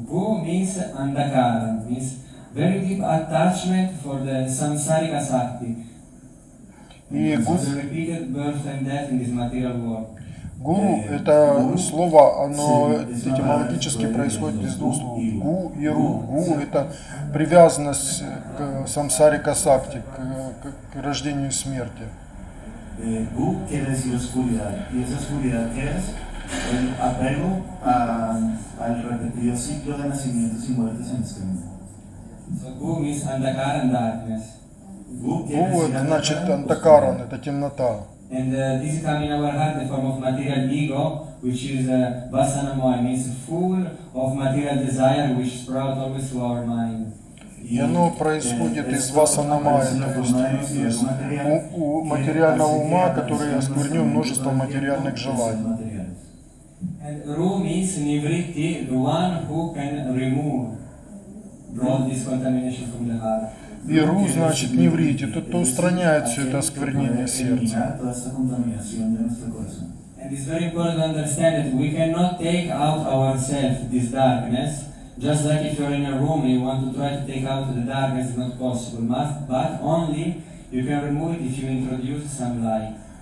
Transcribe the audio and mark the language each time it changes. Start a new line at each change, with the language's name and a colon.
English: Gu means Andakara, means very deep attachment for the samsarika sakti.
Russian: И
English: Repeated birth and death in this material world.
Russian: гуру – это слово, оно этимологически происходит из двух слов. Гу и ру. Гу – это привязанность к самсарика сакти, к рождению и смерти.
Spanish: Gu quiere decir oscuridad, y esa oscuridad que es el apego al repetido ciclo de nacimientos y muertes en este mundo.
English: So Gu means Andakara and darkness.
Russian: Гу – это значит антакаран, это темнота.
English: And this is coming in our heart, the form of material ego, which is vasanamoy, means full of material desire, which sprout always to our mind.
Russian: И оно происходит из васанамая, то есть из у материального ума, который осквернен множеством материальных желаний.
English: And Ru means nivritti, the one who can remove all this contamination from the heart.
Russian: И ру значит не врите, тот, кто устраняет все это осквернение сердца.
English: And it's very important to understand that we cannot take out ourselves this darkness. Just like if you're in a room and you want to try to take out the darkness, it's not possible. But only you can remove it if you introduce some light.